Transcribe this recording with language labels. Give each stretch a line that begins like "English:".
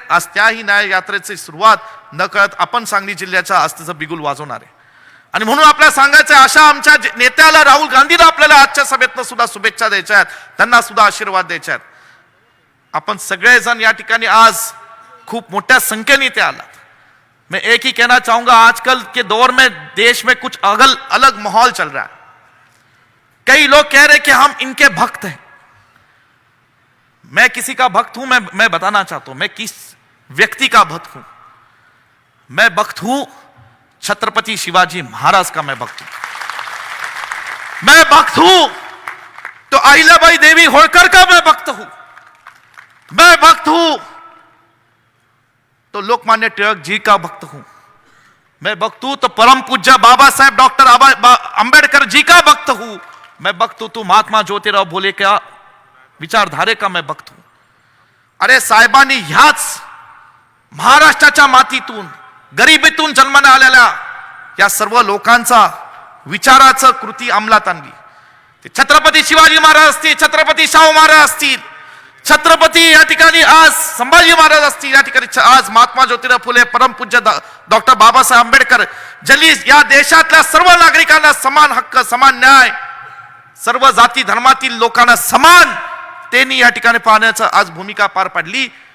Marathi: आज त्याही न्याय यात्रेची सुरुवात नकळत आपण सांगली जिल्ह्याच्या आस्थेचं बिगुल वाजवणार आहे आणि म्हणून आपल्याला सांगायचं, अशा आमच्या नेत्याला राहुल गांधीला आपल्याला आजच्या सभेतनं सुद्धा शुभेच्छा द्यायच्या आहेत, त्यांना सुद्धा आशीर्वाद द्यायचे आहेत. अपन सगळेजण या ठिकाणी आज खूप मोठ्या संख्येने ते आलात.
Hindi: मैं एक ही कहना चाहूंगा, आजकल के दौर में देश में कुछ अलग माहौल चल रहा है. कई लोग कह रहे कि हम इनके भक्त हैं. मैं किसी का भक्त हूं, मैं बताना चाहता हूं मैं किस व्यक्ति का भक्त हूं. मैं भक्त हूं छत्रपति शिवाजी महाराज का. मैं भक्त हूं, मैं भक्त हूं तो अहिल्याबाई देवी होळकर का मैं भक्त हूं. मैं भक्त हूं तो लोकमान्य टिळक जी का भक्त हूं. मैं भक्त हूं तो परम पूज्य बाबा साहेब डॉक्टर अंबेडकर जी का भक्त हूं. मैं भक्त हूं तो महात्मा ज्योतिराव फुले का विचारधारे का मैं भक्त हूं.
Marathi: अरे साहेबांनी ह्याच महाराष्ट्राच्या मातीतून, गरिबीतून जन्माला आलेल्या या सर्व लोकांचा विचाराचं कृती अंमलात आणली. ते छत्रपती शिवाजी महाराज असतील, छत्रपती शाहू महाराज असतील, छत्रपती या ठिकाणी आज संभाजी महाराज असतील, या ठिकाणी आज महात्मा ज्योतिराव फुले, परमपूज्य डॉक्टर बाबासाहेब आंबेडकर, ज्यांनी या देशातल्या सर्व नागरिकांना समान हक्क, समान न्याय, सर्व जाती धर्मातील लोकांना समान त्यांनी या ठिकाणी पाहण्याचं आज भूमिका पार पाडली.